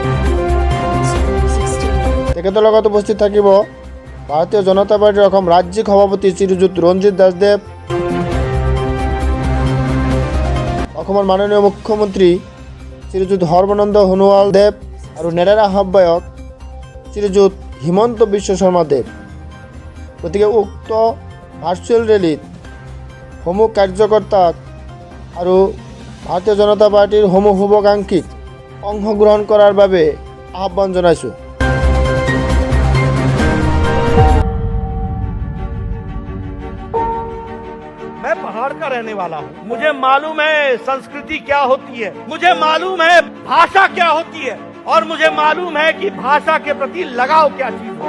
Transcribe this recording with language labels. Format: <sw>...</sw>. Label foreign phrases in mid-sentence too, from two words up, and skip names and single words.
<as>তেখেতৰ লগত উপস্থিত থাকিব ভাৰতীয় জনতা পাৰ্টিৰ অসম ৰাজ্যিক সভাপতি শ্ৰীযুত ৰঞ্জিত দাসদেৱ, অসমৰ মাননীয় মুখ্যমন্ত্ৰী শ্ৰীযুত সৰ্বানন্দ সোণোৱাল দেৱ আৰু নেডাৰ আহ্বায়ক শ্ৰীযুত হিমন্ত বিশ্ব শৰ্মা দেৱ। গতিকে উক্ত</as> <en>virtual rally</en> <as>সমূহ কাৰ্যকৰ্তাক আৰু ভাৰতীয় জনতা পাৰ্টিৰ সমূহ শুভাকাংক্ষীক অংশগ্ৰহণ কৰাৰ বাবে আহ্বান জনাইছোঁ।</as> <hi>मैं पहाड़ का रहने वाला हूँ, मुझे मालूम है संस्कृति क्या होती है, मुझे मालूम है भाषा क्या होती है और मुझे मालूम है कि भाषा के प्रति लगाव क्या चीज है।</hi>